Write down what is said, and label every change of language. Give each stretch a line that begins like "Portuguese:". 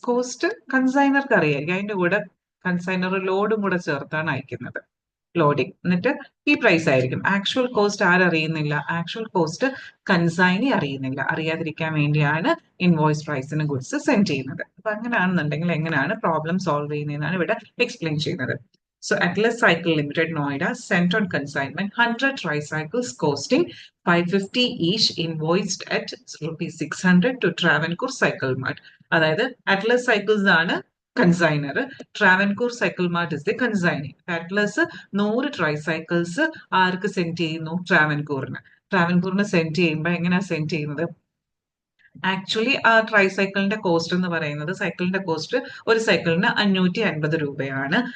Malayalam: Cost കൺസൈനർക്ക് അറിയായിരിക്കും, അതിന്റെ കൂടെ കൺസൈനർ ലോഡും കൂടെ ചേർത്താണ് അയക്കുന്നത്, ലോഡിംഗ്. എന്നിട്ട് ഈ പ്രൈസ് ആയിരിക്കും. Actual cost ആരറിയുന്നില്ല, actual cost consignee അറിയുന്നില്ല. അറിയാതിരിക്കാൻ വേണ്ടിയാണ് ഇൻവോയ്സ് പ്രൈസിന് ഗുഡ്സ് സെൻഡ് ചെയ്യുന്നത്. അപ്പൊ അങ്ങനെയാണെന്നുണ്ടെങ്കിൽ എങ്ങനെയാണ് പ്രോബ്ലം സോൾവ് ചെയ്യുന്നതെന്നാണ് ഇവിടെ എക്സ്പ്ലെയിൻ ചെയ്യുന്നത്.
English: So Atlas Cycle Limited Noida sent on consignment 100 tricycles costing 550 each, invoiced at rupees 600 to Travancore Cycle Mart.
Malayalam: അതായത് അറ്റ്ലസ് സൈക്കിൾസ് ആണ് consignor, Travancore cycle mart
English: is the
Malayalam: consignee. Atlas 100 ട്രൈസൈക്കിൾസ് arc send ചെയ്യുന്നു? ട്രാവൻകൂറിന് send ചെയ്യുമ്പോൾ എങ്ങനെയാ send ചെയ്യുന്നത്? Actually ആ ട്രൈസൈക്കിളിന്റെ cost എന്ന് പറയുന്നത്, സൈക്കിളിന്റെ കോസ്റ്റ് ഒരു സൈക്കിളിന് 550 രൂപയാണ്.